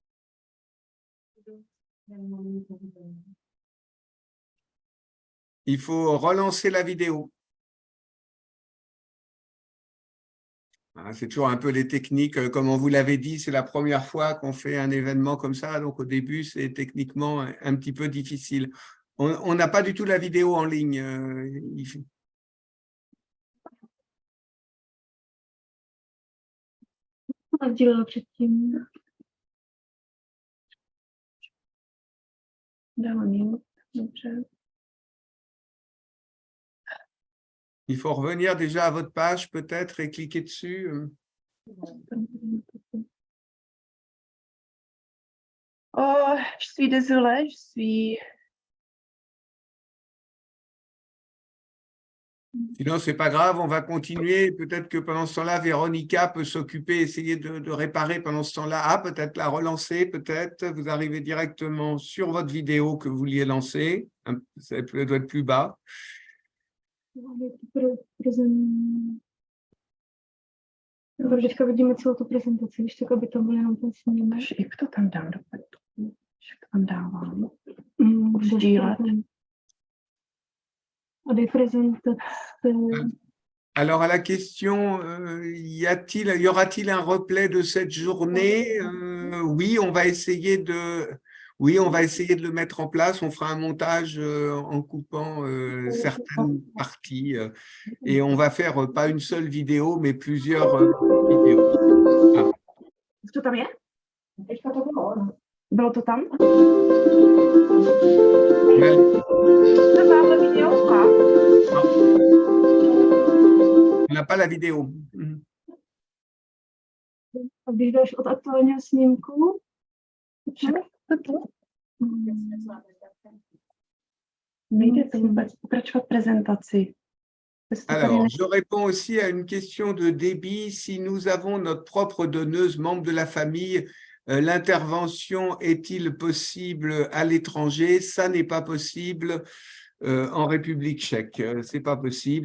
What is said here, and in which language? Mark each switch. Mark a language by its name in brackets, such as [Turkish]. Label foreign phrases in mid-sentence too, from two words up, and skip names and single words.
[French] Il faut relancer la vidéo. Hein, c'est toujours un peu les techniques, comme on vous l'avait dit, c'est la première fois qu'on fait un événement comme ça, donc au début, c'est techniquement un petit peu difficile. On n'a pas du tout la vidéo en ligne. [Czech] Dělala předtím. Dala mute. Dobře. [French] Il faut revenir déjà à votre page peut-être et cliquer dessus. Oh, je suis désolée, je suis... Sinon, ce n'est pas grave, on va continuer. Peut-être que pendant ce temps-là, Véronica peut s'occuper, essayer de réparer pendant ce temps-là. Ah, peut-être la relancer, peut-être. Vous arrivez directement sur votre vidéo que vous vouliez lancer. Ça doit être plus bas. [Czech] Teďka vidíme celou tu prezentaci, když tak, aby to bylo jenom ten snímek. Jak to tam dám do Jak to tam dávám? Sdílet. A dej prezentace. [French] Alors, à la question, y aura-t-il un replay de cette journée? Oui, on va essayer de le mettre en place. On fera un montage en coupant certaines parties et on va faire pas une seule vidéo, mais plusieurs vidéos. Ah. [Czech] Co to tam je? Bylo to tam? Tamhle video? [French] On n'a pas la vidéo. [Czech] A když jdeš od aktuálního snímku, Nejde to vůbec pokračovat prezentaci. [French] Alors, je réponds aussi à une question de débit. Si nous avons notre propre donneuse, membre de la famille, l'intervention est-il possible à l'étranger? Ça n'est pas possible en République tchèque. C'est pas possible.